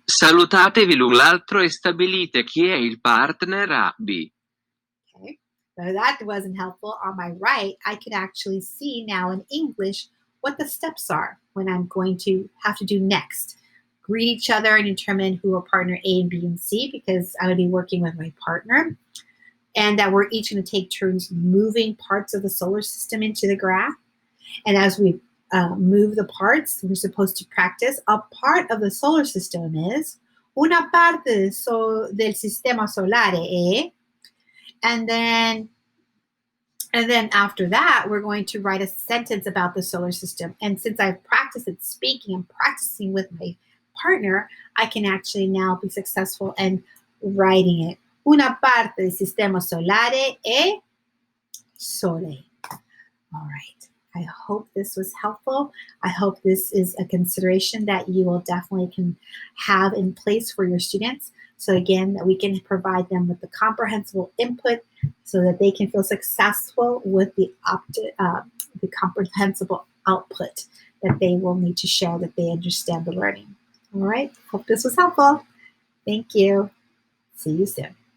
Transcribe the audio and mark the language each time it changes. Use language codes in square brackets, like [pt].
[it] Salutatevi l'un l'altro e stabilite chi è il partner A, B. [en] Okay, so that wasn't helpful. On my right, I can actually see now in English what the steps are when I'm going to have to do next. Greet each other and determine who are partner A and B and C, because I would be working with my partner. And that we're each going to take turns moving parts of the solar system into the graph. And as we move the parts. We're supposed to practice. A part of the solar system is [it] una parte del sistema solare, [en] and then after that, we're going to write a sentence about the solar system. And since I've practiced at speaking and practicing with my partner, I can actually now be successful in writing it. [it] Una parte del sistema solare è Sole. [en] All right. I hope this was helpful. I hope this is a consideration that you will definitely can have in place for your students. So again, that we can provide them with the comprehensible input so that they can feel successful with the comprehensible output that they will need to show that they understand the learning. All right. Hope this was helpful. Thank you. See you soon.